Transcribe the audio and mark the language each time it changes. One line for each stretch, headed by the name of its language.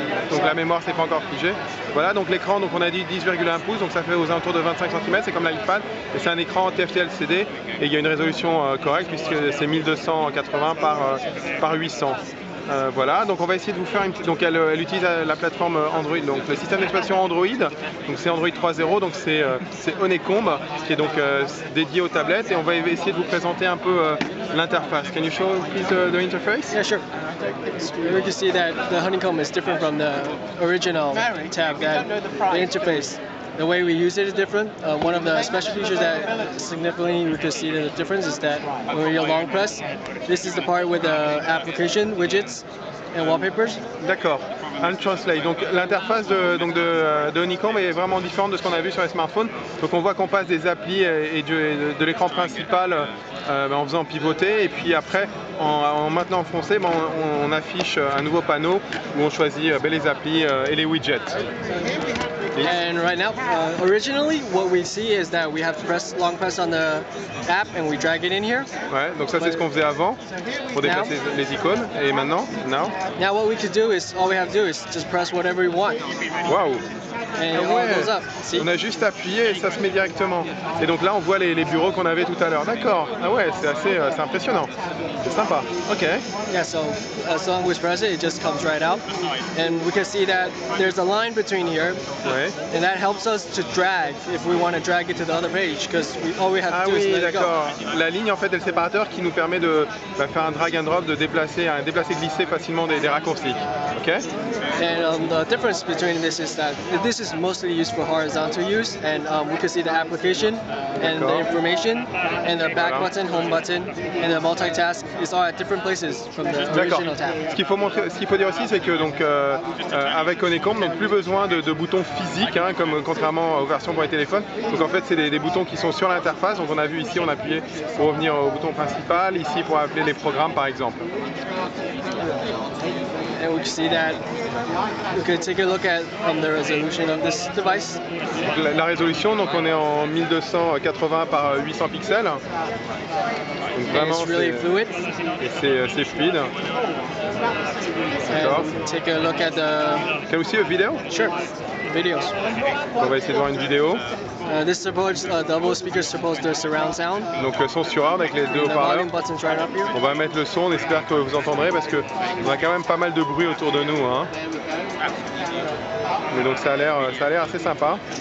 French: Donc la mémoire c'est pas encore figé. Voilà, donc l'écran, donc on a dit 10,1 pouces, donc ça fait aux alentours de 25 cm, c'est comme l'iPad, et c'est un écran TFT LCD, et il y a une résolution correcte puisque c'est 1280 par 800. Voilà, donc on va essayer de vous faire une petite. Donc elle utilise la plateforme Android, donc le système d'exploitation Android, donc c'est Android 3.0, donc c'est Honeycomb qui est donc dédié aux tablettes, et on va essayer de vous présenter un peu l'interface.
English: Can you show please the interface? Yeah, sure. We can see that the Honeycomb is different from the original tab, that the interface. The way we use it is different. One of the special features that significantly we could see the difference is that when you long press, this is the part with the application, widgets, and wallpapers. D'accord. I'll translate.
French: Donc l'interface de Honeycomb est vraiment différente de ce qu'on a vu sur les smartphones. Donc on voit qu'on passe des applis et de l'écran principal en faisant pivoter, et puis après en maintenant enfoncé, on affiche un nouveau panneau où on choisit les applis et les widgets.
English: And right now, originally, what we see is that we have to long press on the app and we drag it in here.
French: Ouais, donc ça c'est ce qu'on faisait avant pour déplacer les icônes. Et maintenant,
English: now what we could do is all we have to do is just press whatever we want. Waouh! And it all goes up. See?
French: On a juste appuyé et ça se met directement. Et donc là on voit les bureaux qu'on avait tout à l'heure. D'accord. Ah ouais, c'est impressionnant. C'est sympa. Ok.
English: Yeah, so as long as we press it, it just comes right out. And we can see that there's a line between here.
French: Ouais.
English: And that helps us to drag if we want to drag it to the other page, because all we have to do is let it go.
French: La ligne en fait est le séparateur qui nous permet de faire un drag and drop, de déplacer glisser facilement des raccourcis. Ok.
English: And the difference between this is that this is mostly used for horizontal use, and we can see the application and the information and the back button, home button, and the multitask is all at different places from the original tab.
French: Ce qu'il faut dire aussi, c'est que donc avec Honeycomb, donc plus besoin de boutons physiques, hein, comme contrairement aux versions pour les téléphones. Donc en fait, c'est des boutons qui sont sur l'interface. Donc on a vu ici, on appuyait pour revenir au bouton principal, ici pour appeler les programmes par exemple.
English: And we can see that we could take a look at the resolution of this device.
French: La résolution, donc on est en 1280 par 800 pixels. Donc vraiment,
English: it's really fluid.
French: Et c'est fluide. D'accord.
English: Take a look at the. Can we see a video? Sure. Videos.
French: On va essayer de voir une vidéo.
English: This supports double speakers, supports the surround sound.
French: Donc le son surround avec les deux haut-parleurs.
English: Right up here.
French: On va mettre le son, on espère que vous entendrez parce que on a quand même pas mal de bruit autour de nous, hein. Mais donc ça a l'air assez sympa.